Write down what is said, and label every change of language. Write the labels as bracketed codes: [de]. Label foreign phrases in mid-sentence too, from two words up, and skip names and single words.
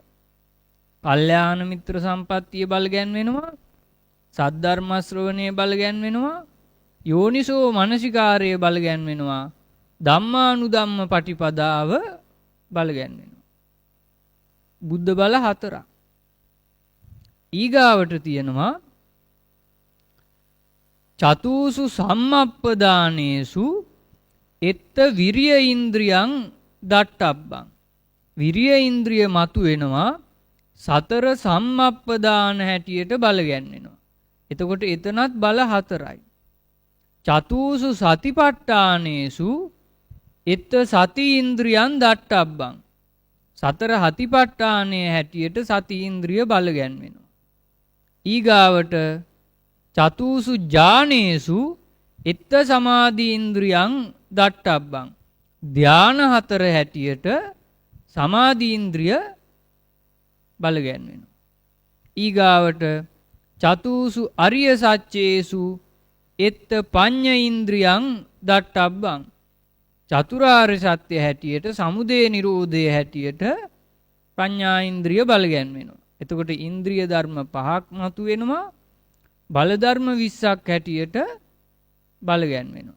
[si] කල්යාණ මිත්‍ර සම්පත්තිය බලගැන්වෙනවා, සද්ධර්ම ශ්‍රවණයේ බලගැන්වෙනවා, යෝනිසෝ මනසිකාරයේ බලගැන්වෙනවා, ධම්මානුධම්ම පටිපදාව බලගැන්වෙනවා. බුද්ධ බල 4ක්. ඊගාවට තියෙනවා [pi] චතුසු සම්මප්පදානේසු එත්ත විරිය ඉන්ද්‍රියං දට්ඨබ්බං. [si] විරිය ඉන්ද්‍රිය මතු වෙනවා සතර සම්මප්පදාන හැටියට බල ගැන්වෙනවා. එතකොට එතනත් බල හතරයි. [pi] චතුසු සතිපට්ඨානේසු එත්ත සති ඉන්ද්‍රියන් දට්ඨබ්බං. [si] සතර හතිපට්ඨානයේ හැටියට සති ඉන්ද්‍රිය බල ගැන්වෙනවා. [pi] ඊගාවට චතුසු ඥානේසු එත්ත සමාධි ඉන්ද්‍රියං දට්ඨබ්බං. [si] ධාන හතර හැටියට සමාධි ඉන්ද්‍රිය බල ගැන්වෙනවා. [pi] ඊගාවට චතුසු අරිය සත්‍යේසු එත්ත පඤ්ඤ ඉන්ද්‍රියං දට්ඨබ්බං. [si] චතුරාර්ය සත්‍ය හැටියට සමුදය නිරෝධය හැටියට ප්‍රඥා ඉන්ද්‍රිය බල ගැන්වෙනවා. එතකොට ඉන්ද්‍රිය ධර්ම පහක් මතු වෙනවා. බල ධර්ම 20ක් හැටියට බල ගැන්වෙනවා.